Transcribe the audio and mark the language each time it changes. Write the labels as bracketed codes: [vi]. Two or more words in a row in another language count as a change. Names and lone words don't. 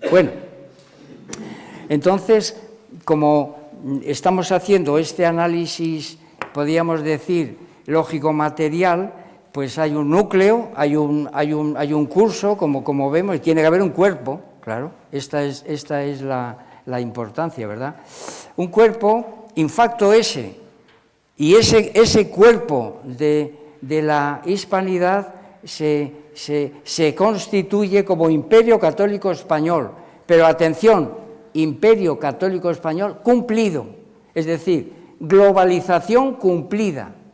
[es] Bueno, entonces, como estamos haciendo este análisis, podríamos decir, lógico-material, pues hay un núcleo, hay un curso, como vemos, y tiene que haber un cuerpo, claro, esta es la importancia, ¿verdad? Un cuerpo [la] in facto esse, [es] y ese cuerpo de la hispanidad se constituye como Imperio Católico Español, pero atención, Imperio Católico Español cumplido, es decir, globalización cumplida.